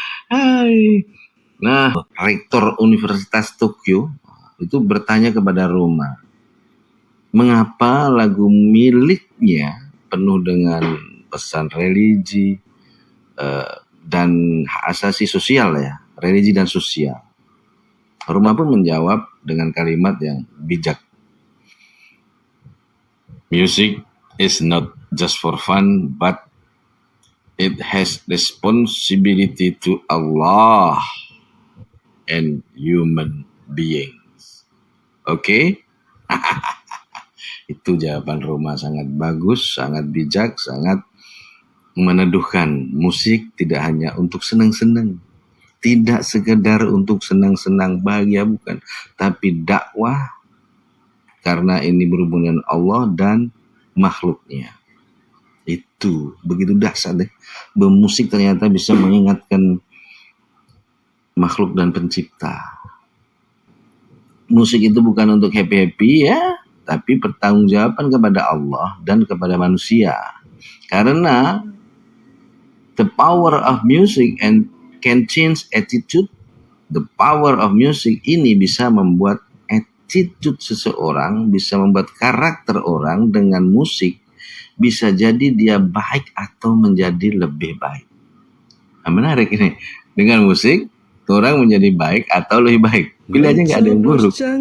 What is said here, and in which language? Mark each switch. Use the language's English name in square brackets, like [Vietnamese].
[Indonesian] Hai. Nah, rektor Universitas Tokyo itu bertanya kepada Roma, mengapa lagu miliknya penuh dengan pesan religi dan hak asasi sosial ya, religi dan sosial. Roma pun menjawab dengan kalimat yang bijak. [English] Music is not just for fun, but it has responsibility to Allah and human beings. [Indonesian] Oke? Itu jawaban Roma, sangat bagus, sangat bijak, sangat meneduhkan. Musik tidak hanya untuk senang-senang, tidak sekedar untuk senang-senang bahagia, bukan, tapi dakwah karena ini berhubungan dengan Allah dan makhluknya. Itu begitu dahsyat deh. Bermusik ternyata bisa mengingatkan makhluk dan pencipta. Musik itu bukan untuk [English] happy-happy [Indonesian] ya, tapi pertanggungjawaban kepada Allah dan kepada manusia. Karena [English] the power of music and can change attitude. The power of music [Indonesian] ini bisa membuat attitude seseorang, bisa membuat karakter orang dengan musik. Bisa jadi dia baik atau menjadi lebih baik. Nah, menarik ini. Dengan musik, orang menjadi baik atau lebih baik. Pilih aja nggak ada yang buruk.